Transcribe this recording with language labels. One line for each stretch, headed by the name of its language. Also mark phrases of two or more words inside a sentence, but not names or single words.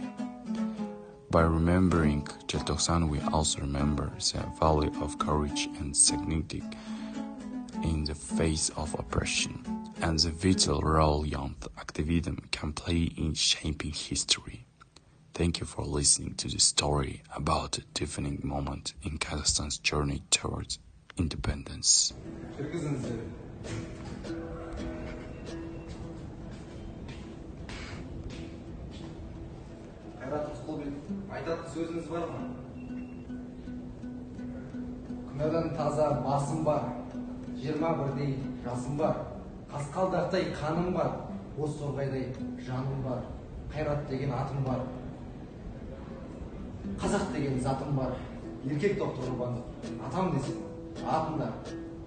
English: By remembering Желтоқсан, we also remember the value of courage and in the face of oppression, and the vital role youth activism can play in shaping history. Thank you for listening to the story about a defining moment in Kazakhstan's journey towards independence.
Kazakh: Айтатын сөзіңіз бар ма? Күнәдан таза басым бар, 21-дей жасым бар, қасқалдақтай қаным бар, боз торғайдай жаным бар, қайрат деген атым бар, қазақ деген затым бар, еркек доктор құрбаны, атам десем, атым да,